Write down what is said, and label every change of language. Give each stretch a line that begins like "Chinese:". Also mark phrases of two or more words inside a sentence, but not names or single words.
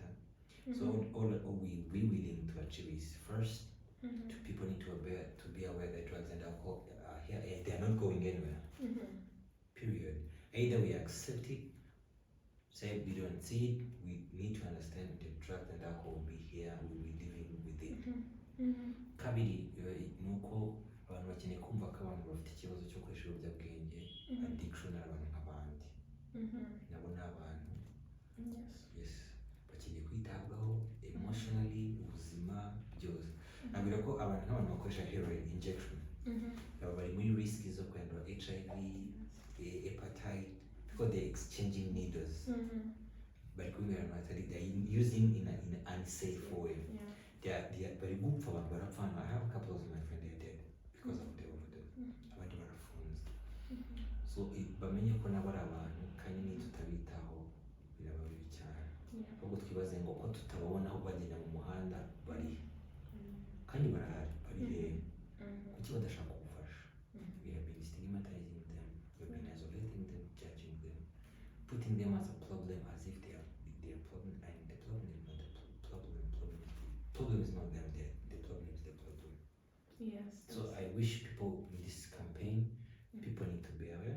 English: So all we willing to achieve is, first, people need to be aware that drugs and alcohol are here. They are not going anywhere. Period. Either we accept it, say we don't see it. We need to understand that drugs and alcohol will be here. We will be living with it.
Kinyarwanda: Kabiri nuko abantu bakeneye kumva ko abantu bafite ikibazo cyo gukoresha ibiyobyabwenge, addiction ari abantu nk'abandi. Nabo ni abantu. Yes. Bakeneye kwitabwaho emotionally, ubuzima byose. Nabwira ko abantu nk'abantu bakoresha
English: heroin injection
Kinyarwanda: baba bari muri risk zo kwandura HIV, hepatitis,
English: because they're exchanging needles.
Kinyarwanda: Bari kubinywera ahantu hatari,
English: they're using in an unsafe way.
Kinyarwanda: Bari gupfa, abantu barapfa.
English: I have a couple of my friends, they are dead because of the overdose.
Kinyarwanda: Abandi barafunze. So bamenye ko nabo ari abantu kandi nitutabitaho biraba bibi cyane. Ahubwo twibaze ngo ko tutababona aho bagenda mu muhanda bari kandi barahari, bari hehe? Kuki badashaka kugufasha?
English: We have been stigmatizing them, we have been isolating them, judging them, putting them as a problem, as if they are problem, and the problem is not the problem. Problem is not them, the problem is the problem. Yes. So I wish people in this campaign, people need to be aware.